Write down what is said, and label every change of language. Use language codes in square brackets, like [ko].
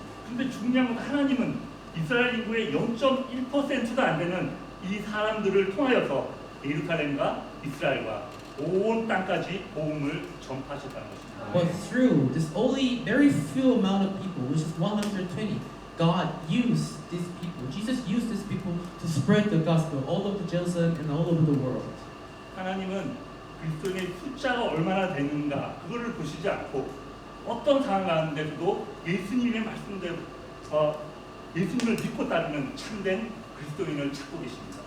[ko] 근데 중요한 건 하나님은 이스라엘 인구의 0.1%도 안 되는 이 사람들을 통하여서 예루살렘과 이스라엘과 온 땅까지 복음을 전파하셨다는 것입니다. [en] But through this only very few amount of people, which is 120, God used these people. Jesus used these people to spread the gospel all over Jerusalem and all over the world. [ko] 하나님은 그리스도인의 숫자가 얼마나 되는가 그거를 보시지 않고 어떤 상황 가운데서도 예수님의 말씀대로 예수님을 믿고 따르는 참된 그리스도인을 찾고 계십니다.